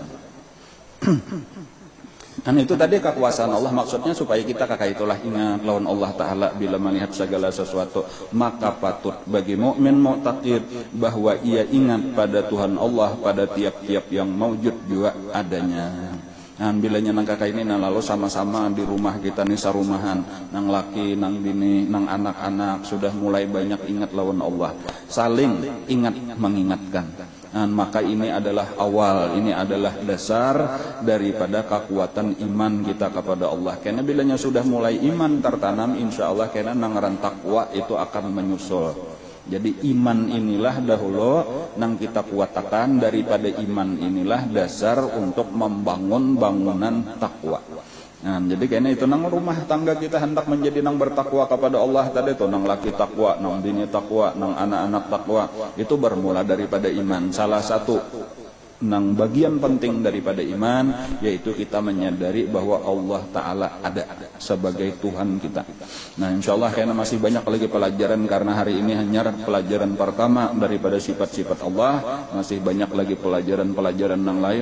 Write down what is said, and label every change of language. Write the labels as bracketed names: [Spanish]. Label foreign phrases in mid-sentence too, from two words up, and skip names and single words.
[Indonesian] Dan itu tadi kekuasaan Allah maksudnya supaya kita kakak itulah ingat lawan Allah Ta'ala bila melihat segala sesuatu maka patut bagi mukmin mu'taqid bahwa ia ingat pada Tuhan Allah pada tiap-tiap yang maujud juga adanya. [Banjar] Dan bilanya nang kakak ini lalu sama-sama di rumah kita nih sarumahan nang laki, nang bini, nang anak-anak sudah mulai banyak ingat lawan Allah saling ingat mengingatkan. [Indonesian] Dan maka ini adalah awal, ini adalah dasar daripada kekuatan iman kita kepada Allah. Karena bilanya sudah mulai iman tertanam, insya Allah karena nangaran takwa itu akan menyusul. Jadi iman inilah dahulu nang kita kuatakan daripada iman inilah dasar untuk membangun bangunan takwa. Nah, jadi kayaknya itu nang rumah tangga kita hendak menjadi nang bertakwa kepada Allah tadi itu nang laki takwa, nang bini takwa, nang anak-anak takwa, itu bermula daripada iman. Salah satu nang bagian penting daripada iman yaitu kita menyadari bahwa Allah Ta'ala ada sebagai Tuhan kita. Nah, insyaallah karena masih banyak lagi pelajaran, karena hari ini hanya pelajaran pertama daripada sifat-sifat Allah, masih banyak lagi pelajaran-pelajaran yang lain.